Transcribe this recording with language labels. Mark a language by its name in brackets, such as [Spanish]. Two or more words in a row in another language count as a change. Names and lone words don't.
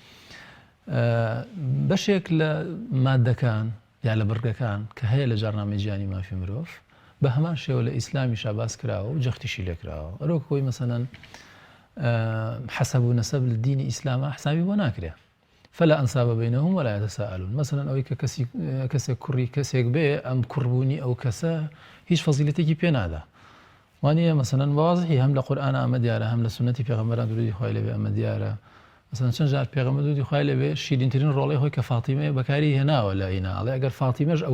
[Central Kurdish] بەشێک لە مادەکان یا لە بڕگەکان کە هەیە لە جارنامەی جیهانی مافی مرۆڤ بە هەمان شێوە لە ئیسلامیشا باس کراوە و جەختیشی لێکراوە ئەرۆک خۆی مەسەلەن حەسەب و نەسەب لە دینی ئیسلامە حسابی بۆ ناکرێ [Arabic] فلا ئەنساب بینەهم ولا یتەساءلون [Central Kurdish] مەسەلەن ئەوەی کە کەسێک کوڕی کەسێک بێ ئەم کوڕبوونی ئەو کەسە هیچ فەزیلەتێکی پێ نادا وانە مەسەلەن بەوازحی هەم لە قورئانە ئەمە دیارە هەم لە سونەتی پێغەمبەران درودی خوای لێبێ ئەمە دیارە مەسەلەن چەند جار پێغەمبەر درودی خوای لێبێ شیرینترین ڕۆڵەی خۆی کە فاتیمەیە بەکاری هێناوە لە ئیناڵێ ئەگەر فاتیمەش ئەو